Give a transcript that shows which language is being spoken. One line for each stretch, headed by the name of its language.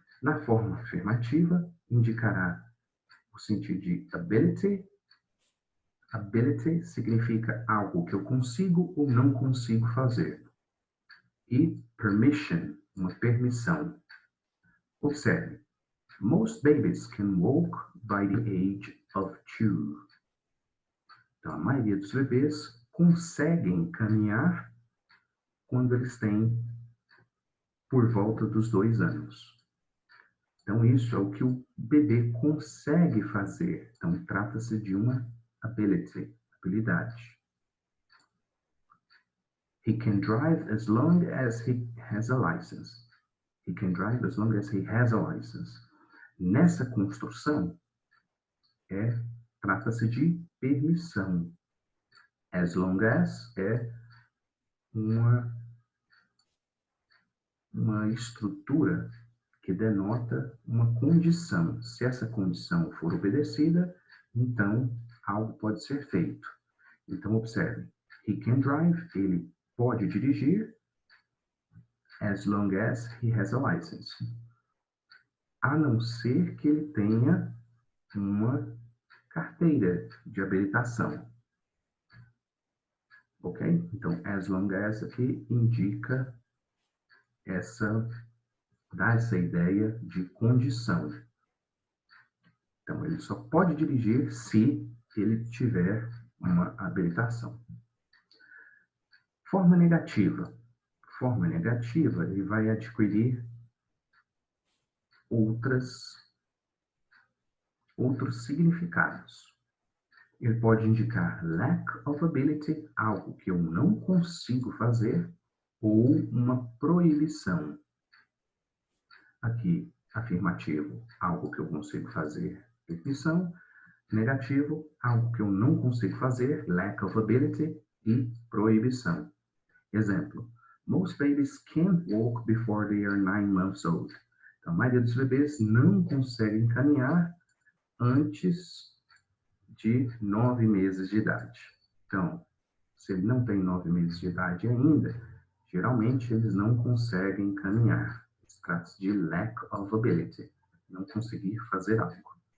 Portuguese: Na forma afirmativa, indicará o sentido de ability. Ability significa algo que eu consigo ou não consigo fazer. E permission, uma permissão. Observe.
English: Most babies can walk by the age of 2.
Portuguese: Então, a maioria dos bebês conseguem caminhar quando eles têm por volta dos 2 anos. Então, isso é o que o bebê consegue fazer. Então, trata-se de uma habilidade.
English: He can drive as long as he has a license. He can drive as long as he has a license.
Portuguese: Nessa construção, trata-se de permissão. As long as é uma estrutura que denota uma condição. Se essa condição for obedecida, então algo pode ser feito. Então, observe.
English: He can drive,
Portuguese: ele pode dirigir,
English: as long as he has a license.
Portuguese: A não ser que ele tenha uma carteira de habilitação. Ok? Então, as long as aqui indica dá essa ideia de condição. Então, ele só pode dirigir se ele tiver uma habilitação. Forma negativa. Forma negativa, ele vai adquirir outros significados. Ele pode indicar lack of ability, algo que eu não consigo fazer, ou uma proibição. Aqui, afirmativo, algo que eu consigo fazer, proibição. Negativo, algo que eu não consigo fazer, lack of ability, e proibição. Exemplo,
English: most babies can't walk before they are 9 months old.
Portuguese: Então, a maioria dos bebês não conseguem caminhar antes de 9 meses de idade. Então, se ele não tem 9 meses de idade ainda, geralmente eles não conseguem caminhar. Trata-se de lack of ability, não conseguir fazer algo.